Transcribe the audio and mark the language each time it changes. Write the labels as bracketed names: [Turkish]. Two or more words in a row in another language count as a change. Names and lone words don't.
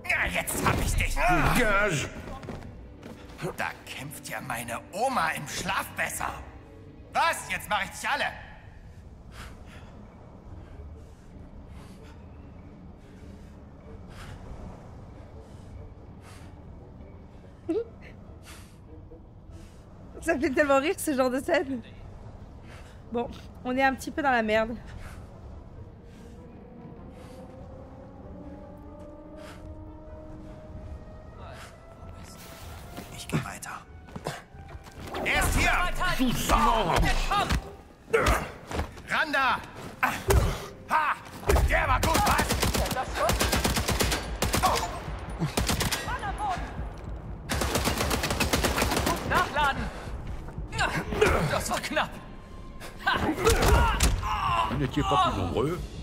[German] jetzt hab ich dich. [French] Dégage! [German] Da kämpft ja meine Oma im Schlaf besser. Was? Jetzt mach ich dich alle. [French] Ça fait tellement rire ce genre de scène. Bon, on est un petit peu dans la merde. [German] Ich geh weiter. Er ist hier! Randa! Ha! Der war gut, was? Nachladen! Das war knapp! [French] Vous n'étiez pas plus nombreux.